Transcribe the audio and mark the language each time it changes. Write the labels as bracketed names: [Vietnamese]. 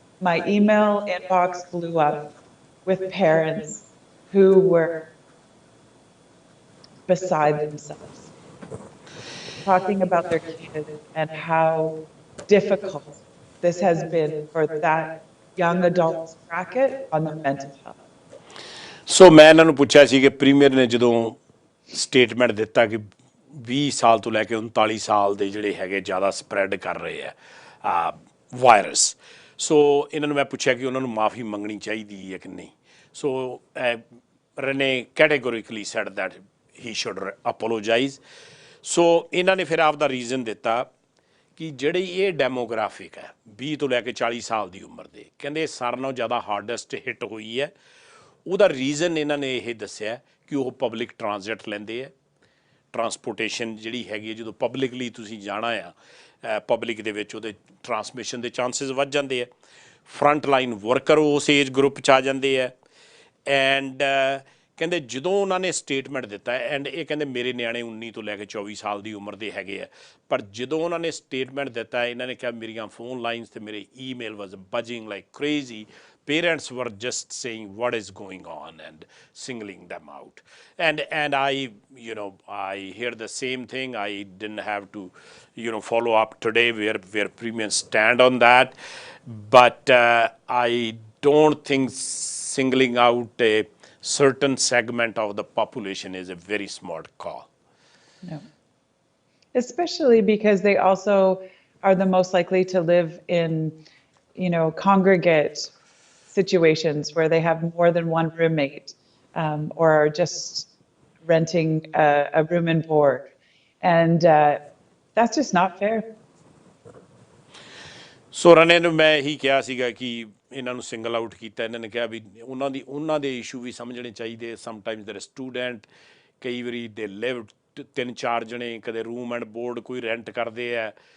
[English] My email inbox blew up with parents who were beside themselves, talking about their kids and how difficult this has been for that young adults bracket on their mental health. [Punjabi] ਸੋ ਮੈਂ ਇਹਨਾਂ ਨੂੰ ਪੁੱਛਿਆ ਸੀ ਕਿ premier ਨੇ ਜਦੋਂ statement ਦਿੱਤਾ ਕਿ 20 ਸਾਲ ਤੋਂ ਲੈ ਕੇ 39 ਸਾਲ ਦੇ ਜਿਹੜੇ ਹੈਗੇ ਜ਼ਿਆਦਾ ਸਪਰੈਡ ਕਰ ਰਹੇ ਆ ਵਾਇਰਸ, ਸੋ ਇਹਨਾਂ ਨੂੰ ਮੈਂ ਪੁੱਛਿਆ ਕਿ ਉਹਨਾਂ ਨੂੰ ਮਾਫੀ ਮੰਗਣੀ ਚਾਹੀਦੀ ਹੈ ਕਿ ਨਹੀਂ। [English] So Rane categorically said that he should apologize. [Punjabi] ਸੋ ਇਹਨਾਂ ਨੇ ਫਿਰ ਆਪਦਾ ਰੀਜ਼ਨ ਦਿੱਤਾ ਕਿ ਜਿਹੜੀ ਇਹ ਡੈਮੋਗ੍ਰਾਫਿਕ ਹੈ 20 ਤੋਂ ਲੈ ਕੇ 40 ਸਾਲ ਦੀ ਉਮਰ ਦੇ, ਕਹਿੰਦੇ ਸਾਰਿਆਂ ਨਾਲੋਂ ਜ਼ਿਆਦਾ ਹਾਰਡੈਸਟ ਹਿੱਟ ਹੋਈ ਹੈ। ਉਹਦਾ ਰੀਜ਼ਨ ਇਹਨਾਂ ਨੇ ਇਹ ਦੱਸਿਆ ਕਿ ਉਹ ਪਬਲਿਕ ਟਰਾਂਜ਼ਿਟ ਲੈਂਦੇ ਹੈ। ਟਰਾਂਸਪੋਰਟੇਸ਼ਨ ਜਿਹੜੀ ਹੈਗੀ ਹੈ, ਜਦੋਂ ਪਬਲਿਕਲੀ ਤੁਸੀਂ ਜਾਣਾ ਆ ਪਬਲਿਕ ਦੇ ਵਿੱਚ, ਉਹਦੇ ਟਰਾਂਸਮਿਸ਼ਨ ਦੇ ਚਾਂਸਿਸ ਵੱਧ ਜਾਂਦੇ ਆ। ਫਰੰਟ ਲਾਈਨ ਵਰਕਰ ਉਸ ਏਜ ਗਰੁੱਪ 'ਚ ਆ ਜਾਂਦੇ ਆ। ਐਂਡ ਕਹਿੰਦੇ ਜਦੋਂ ਉਹਨਾਂ ਨੇ ਸਟੇਟਮੈਂਟ ਦਿੱਤਾ, ਐਂਡ ਇਹ ਕਹਿੰਦੇ ਮੇਰੇ ਨਿਆਣੇ 19 ਤੋਂ ਲੈ ਕੇ 24 ਸਾਲ ਦੀ ਉਮਰ ਦੇ ਹੈਗੇ ਆ, ਪਰ ਜਦੋਂ ਉਹਨਾਂ ਨੇ ਸਟੇਟਮੈਂਟ ਦਿੱਤਾ ਇਹਨਾਂ ਨੇ ਕਿਹਾ ਮੇਰੀਆਂ ਫੋਨ ਲਾਈਨਸ ਤੇ ਮੇਰੇ email [English] Was buzzing like crazy. Parents were just saying what is going on and singling them out. And I hear the same thing. I didn't have to, follow up today where premiums stand on that. But I don't think singling out a certain segment of the population is a very smart call. No. Especially because they also are the most likely to live in, congregate situations where they have more than one roommate, or are just renting a room and board. And that's just not fair. [Punjabi] ਸੋ ਰਨੇ ਨੂੰ ਮੈਂ ਇਹੀ ਕਿਹਾ ਸੀਗਾ ਕਿ ਇਹਨਾਂ ਨੂੰ single out ਕੀਤਾ। ਇਹਨਾਂ ਨੇ ਕਿਹਾ ਵੀ ਉਹਨਾਂ ਦੇ ਇਸ਼ੂ ਵੀ ਸਮਝਣੇ ਚਾਹੀਦੇ। [English] sometimes their student, [Punjabi] ਕਈ ਵਾਰੀ ਦੇ ਲਿਵ 3-4 ਜਣੇ, ਕਦੇ ਰੂਮ ਐਂਡ ਬੋਰਡ ਕੋਈ ਰੈਂਟ ਕਰਦੇ ਆ।